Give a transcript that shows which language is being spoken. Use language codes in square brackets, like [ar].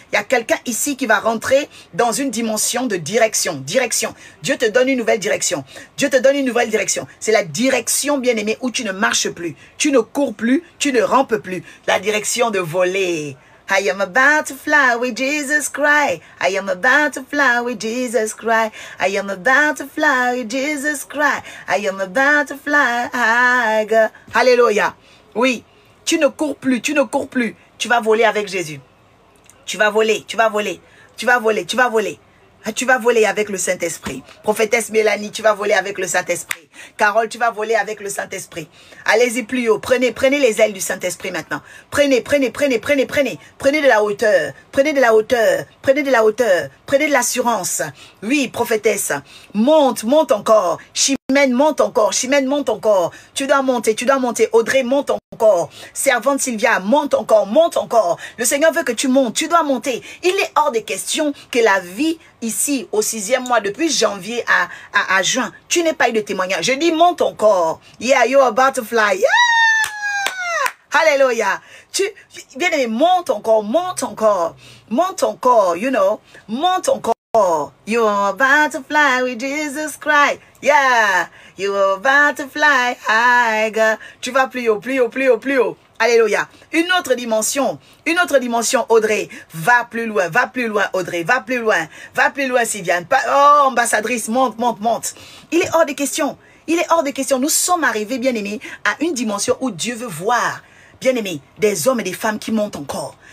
[fr] Il y a quelqu'un ici qui va rentrer dans une dimension de direction. Dieu te donne une nouvelle direction. Dieu te donne une nouvelle direction. C'est la direction, bien-aimée, où tu ne marches plus. Tu ne cours plus. Tu ne rampes plus. La direction de voler. [en] I am about to fly with Jesus Christ. I am about to fly with Jesus Christ. I am about to fly with Jesus Christ. I am about to fly higher. Alléluia. [fr] Oui, tu ne cours plus, tu ne cours plus. Tu vas voler avec Jésus. Tu vas voler, tu vas voler. Tu vas voler, tu vas voler. Tu vas voler avec le Saint-Esprit. Prophétesse Mélanie, tu vas voler avec le Saint-Esprit. Carole, tu vas voler avec le Saint-Esprit. Allez-y plus haut. Prenez les ailes du Saint-Esprit maintenant. Prenez de la hauteur. Prenez de la hauteur. Prenez de la hauteur. Prenez de l'assurance. Oui, prophétesse. Monte encore. Chimène, monte encore. Chimène, monte encore. Tu dois monter. Audrey, monte encore. Servante Sylvia, monte encore. Le Seigneur veut que tu montes. Tu dois monter. Il est hors de question que la vie ici, au 6e mois, depuis janvier à juin, tu n'es pas eu de témoignage. Je dis, monte encore. [en] Yeah, you're about to fly. Yeah! Alléluia. [fr] Bien aimé, monte encore, [en] you know. [fr] Monte encore. [en] You're about to fly with Jesus Christ. Yeah. You're about to fly higher. [fr] Tu vas plus haut. Alléluia. Une autre dimension, Audrey. Va plus loin, Audrey. Va plus loin, Sylviane. Oh, ambassadrice, monte. Il est hors de question. Nous sommes arrivés, bien-aimés, à une dimension où Dieu veut voir, bien-aimés, des hommes et des femmes qui montent encore.